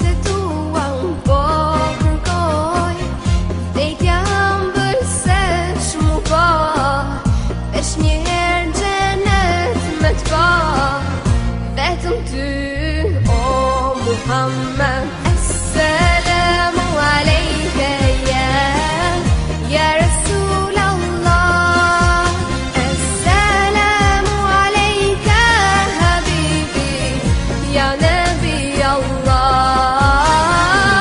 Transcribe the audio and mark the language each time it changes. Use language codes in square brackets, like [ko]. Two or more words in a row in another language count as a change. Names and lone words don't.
[sq] të tua unë po kërkoj, vdekja ëmbël se shmu po, veç një herë xhenet me t'pa, vetëm ty o Muhammed. [ar] السلام عليك يا رسول الله. السلام عليك حبيبي يا نبي الله.